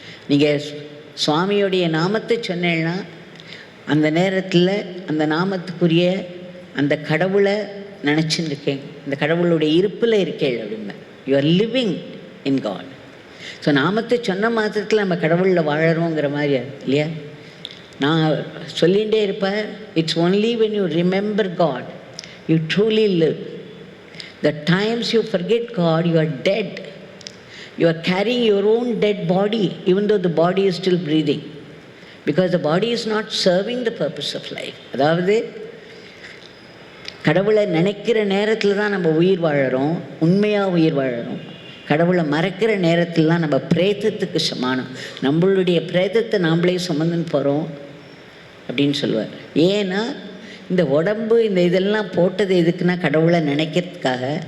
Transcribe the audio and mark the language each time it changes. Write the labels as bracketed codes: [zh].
[ta] நீங்கள் சுவாமியோடைய நாமத்தை சொன்னேன்னா அந்த நேரத்தில் அந்த நாமத்துக்குரிய அந்த கடவுளை நினச்சின்னு இருக்கேன், அந்த கடவுளுடைய இருப்பில் இருக்கேள் அப்படின்னா [en] You are living in God. [ta] So நாமத்தை சொன்ன மாத்திரத்தில் நம்ம கடவுளில் வாழறோங்கிற மாதிரி இல்லையா? நான் சொல்லிகிட்டே இருப்பேன், [en] It's only when you remember God you truly live. The times you forget God you are dead. You are carrying your own dead body even though the body is still breathing, because the body is not serving the purpose of life. [ta] அதாவது கடவுளை நினைக்கிற நேரத்தில் தான் நம்ம உயிர் வாழறோம், உண்மையாக உயிர் வாழறோம். கடவுளை மறக்கிற நேரத்தில் தான் நம்ம பிரேதத்துக்கு சமானம், நம்மளுடைய பிரேதத்தை நாம்ளே சுமந்துன்னு போகிறோம் அப்படின்னு சொல்லுவார். ஏன்னா இந்த உடம்பு இந்த இதெல்லாம் போட்டது எதுக்குன்னா கடவுளை நினைக்கிறதுக்காக.